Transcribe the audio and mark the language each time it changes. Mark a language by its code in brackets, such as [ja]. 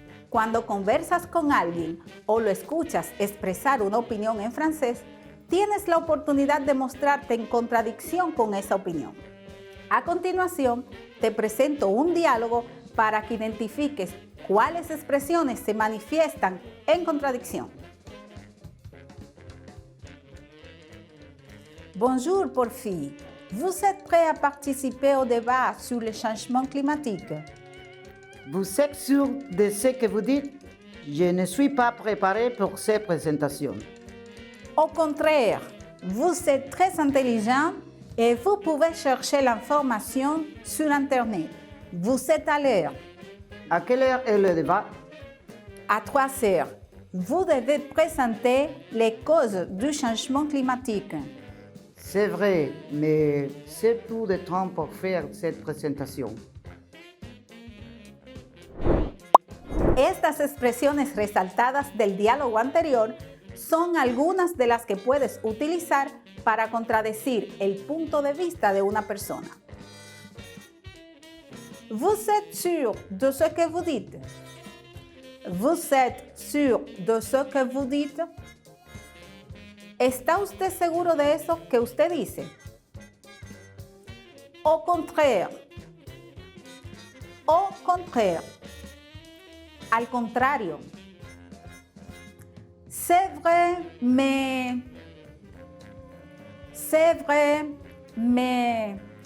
[es] Cuando conversas con alguien o lo escuchas expresar una opinión en francés, tienes la oportunidad de mostrarte en contradicción con esa opinión. A continuación, te presento un diálogo para que identifiques cuáles expresiones se manifiestan en contradicción. [fr] Bonjour Porphy, vous êtes prêt à participer au débat sur le changement climatique? Vous êtes sûr de ce que vous dites? Je ne suis pas préparé pour ces présentations. Au contraire, vous êtes très intelligent et vous pouvez chercher l'information sur Internet. Vous êtes à l'heure. À quelle heure est le débat? À 3 heures, vous devez présenter les causes du changement climatique. C'est vrai, mais c'est peu de temps pour faire cette présentation. [es] Estas expresiones resaltadas del diálogo anterior son algunas de las que puedes utilizar para contradecir el punto de vista de una persona. [fr] Vous êtes sûr de ce que vous dites? Vous êtes sûr de ce que vous dites? [es] ¿Está usted seguro de eso que usted dice? [fr] Au contraire. Au contraire. [es] Al contrario. [fr] C'est vrai, mais. C'est vrai, mais.